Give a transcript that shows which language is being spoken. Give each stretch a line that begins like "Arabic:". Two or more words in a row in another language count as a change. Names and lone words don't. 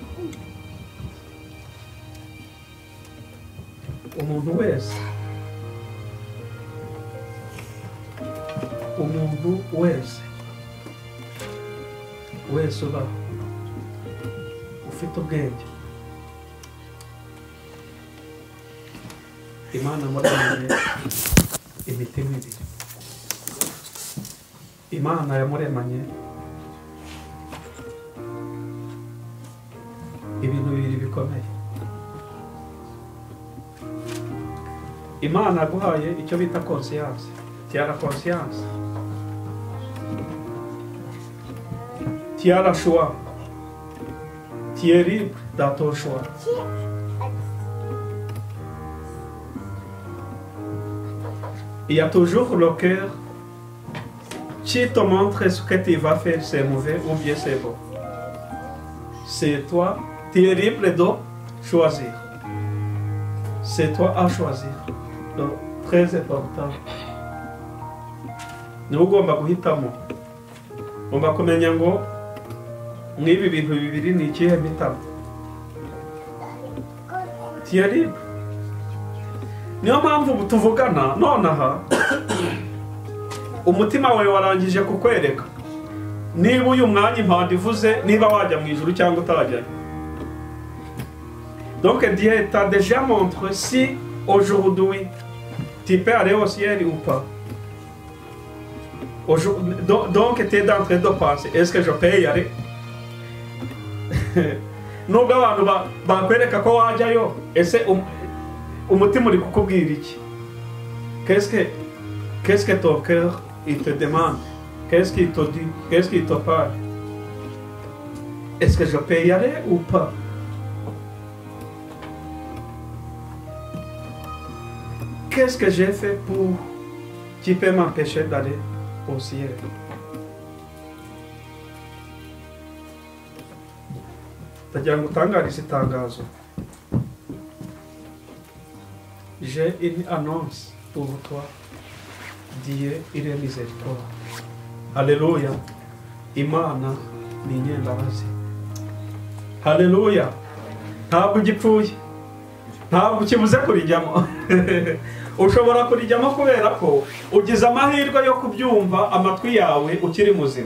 Kinyarwanda: Umuntu wese uba ufite ubwenge, Imana yamuremanye imitima ibiri. Imana yamuremanye ibintu bibiri bikomeye. Imana yaguhaye icyo bita conscience.
French: Tu as la conscience. Tu as le choix. Tu es libre dans ton choix. il y a toujours le cœur qui te montre ce que tu vas faire, c'est mauvais ou bien c'est bon. C'est toi, tu es libre de choisir. C'est toi à choisir. Donc, très important.
Kinyarwanda: Nous ugomba guhitamo. Ugomba kumenya ngo n'ibi bintu bibiri ni ikihe mpitamo.
French: Tu es libre.
Kinyarwanda: Niyo mpamvu tuvugana nonaha umutima wawe warangije kukwereka niba uyu mwanya impanda ivuze niba wajya mu ijuru cyangwa utajyayo.
French: Donc Dieu t'a déjà montré si aujourd'hui tu peux aller au ciel ou pas. Donc tu es en train de penser, est-ce que je peux y aller?
Kinyarwanda: Nubwo abantu bakwereka ko wajyayo, ese umutima uri kukubwira iki?
French: Qu'est-ce que ton cœur il te demande? Qu'est-ce qu'il te dit? Qu'est-ce qu'il te parle? Est-ce que je peux y aller ou pas? Qu'est-ce que j'ai fait pour qui peut m'empêcher d'aller au ciel?
Kinyarwanda: Ndagira ngo utangarize itangazo.
French: J'ai une annonce pour toi. Dieu il est miséricordieux. Alléluia.
Kinyarwanda: Imana ni nyembabazi. Alléluia. Ntabwo ugipfuye. Ntabwo ukibuze kurijyamo. Ushobora kurijyamo kubera ko ugize amahirwe yo kubyumva amatwi yawe ukiri muzima.